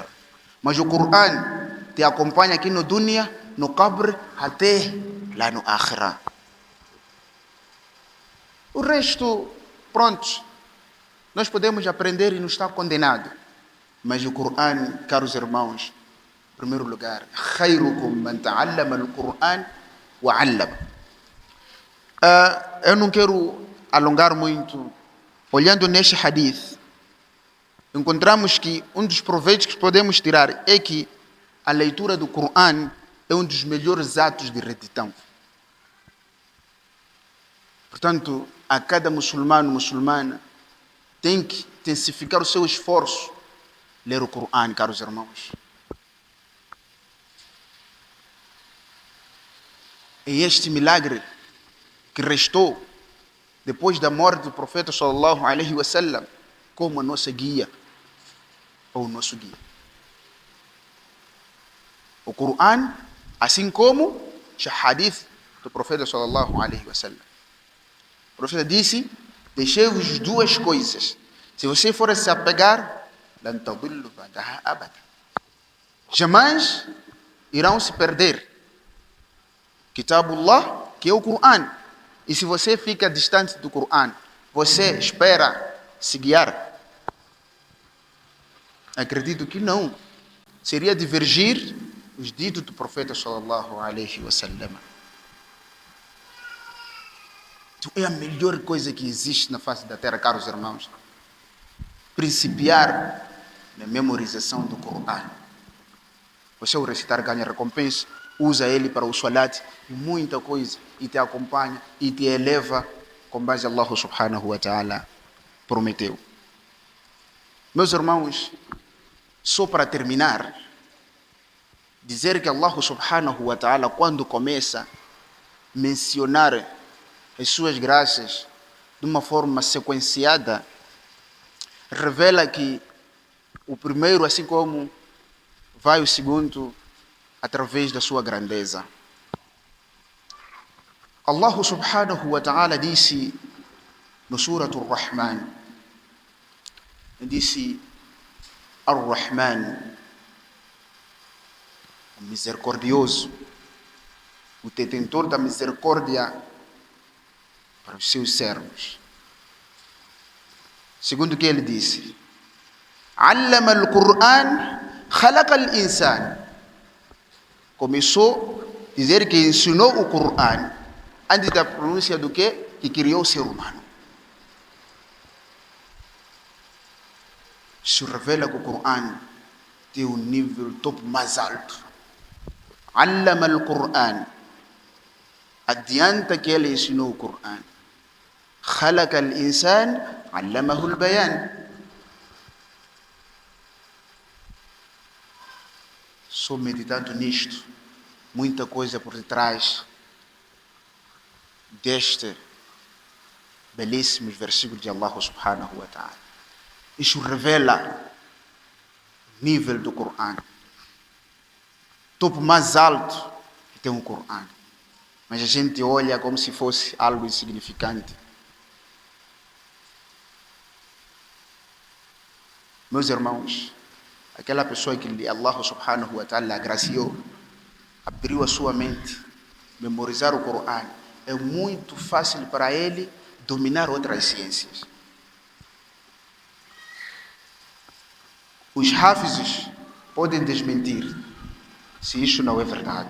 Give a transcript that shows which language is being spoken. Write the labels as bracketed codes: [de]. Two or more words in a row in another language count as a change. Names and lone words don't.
[pt] Mas o Corão te acompanha aqui no dunya, no qabr, até lá no akhirah. O resto, pronto, nós podemos aprender e não está condenado. Mas o Corão, caros irmãos, em primeiro lugar, [ar] خيركم من تعلم القرآن وعلم. [pt] Eu não quero alongar muito. Olhando neste hadith, encontramos que um dos proveitos que podemos tirar é que a leitura do Corão é um dos melhores atos de retidão. Portanto, a cada muçulmano, muçulmana, tem que intensificar o seu esforço ler o Coran, caros irmãos. É este milagre que restou depois da morte do profeta [ar] صلى الله عليه وسلم [pt] como a nossa guia ou o nosso guia. O Coran, assim como o hadith do profeta [ar] صلى الله عليه وسلم. [pt] O profeta disse: deixei-vos duas coisas. Se você for se apegar, [ar] لن تضلوا بعدها أبدا. [pt] Jamais irão se perder. Kitabullah, que é o Coran. E se você fica distante do Coran, você espera se guiar? Acredito que não. Seria divergir os ditos do profeta [ar] صلى الله عليه وسلم. [pt] Então, é a melhor coisa que existe na face da terra, caros irmãos. Principiar na memorização do Coran. Você ao recitar ganha recompensa, usa ele para o salat e muita coisa, e te acompanha e te eleva com base [ar] الله سبحانه وتعالى [pt] prometeu. Meus irmãos, só para terminar, dizer que [ar] الله سبحانه وتعالى, [pt] quando começa a mencionar as suas graças de uma forma sequenciada, revela que o primeiro, assim como vai o segundo, através da sua grandeza. [ar] الله سبحانه وتعالى [pt] disse no Surah Ar-Rahman, disse: Ar-Rahman, o misericordioso, o detentor da misericórdia para os seus servos. Segundo o que ele disse: [ar] علم القرآن، خلق الإنسان. [pt] Começou a dizer que ensinou o Qur'an antes da pronúncia do que criou o ser humano. Isso revela que o Qur'an tem um nível top mais alto. [ar] علم القرآن. [pt] Adianta que ele ensinou o Qur'an. [ar] خلق الإنسان، علمه البيان. [pt] Só meditando nisto, muita coisa por detrás deste belíssimos versículos de [ar] الله سبحانه وتعالى. [pt] Isso revela o nível do Qur'an. Topo mais alto que tem o Qur'an. Mas a gente olha como se fosse algo insignificante. Meus irmãos, aquela pessoa que [ar] الله سبحانه وتعالى [pt] agraciou, abriu a sua mente, memorizar o Qur'an, é muito fácil para ele dominar outras ciências. Os hafizes podem desmentir se isso não é verdade.